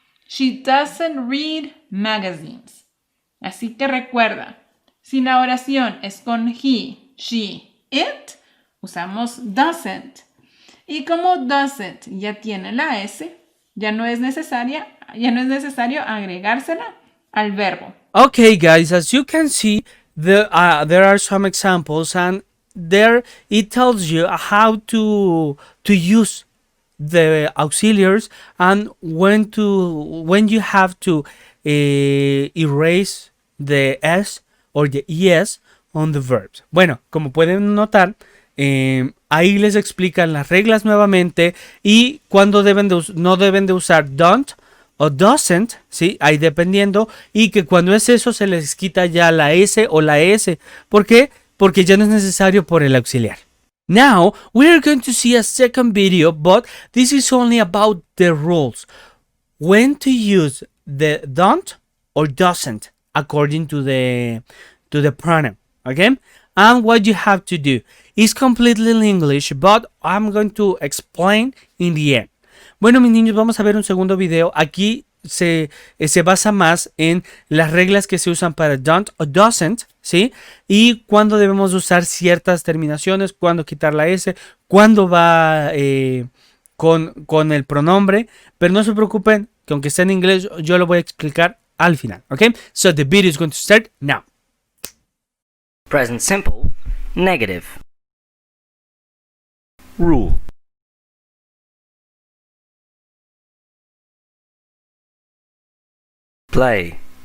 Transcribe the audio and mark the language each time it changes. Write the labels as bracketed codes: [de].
[en] She doesn't read magazines. [es] Así que recuerda, si la oración es con he, she, it, usamos doesn't. Y como doesn't ya tiene la S, Ya no es necesario agregársela al verbo. [en] Okay, guys, as you can see, there are some examples, and there it tells you how to use the auxiliaries and when you have to erase the s or the es on the verbs. [es] Bueno, como pueden notar, ahí les explican las reglas nuevamente y cuando no deben de usar don't o doesn't, ¿sí? Ahí dependiendo, y que cuando es eso se les quita ya la S o la S. ¿Por qué? Porque ya no es necesario por el auxiliar. [en] Now, we are going to see a second video, but this is only about the rules. When to use the don't or doesn't according to the pronoun, okay? And what you have to do. It's completely in English, but I'm going to explain in the end. [es] Bueno, mis niños, vamos a ver un segundo video. Aquí se basa más en las reglas que se usan para don't o doesn't, ¿sí? Y cuándo debemos usar ciertas terminaciones, cuándo quitar la S, cuándo va con el pronombre. Pero no se preocupen, que aunque esté en inglés, yo lo voy a explicar al final, ¿ok? [en] So the video is going to start now. Present simple, negative. Rule. Play.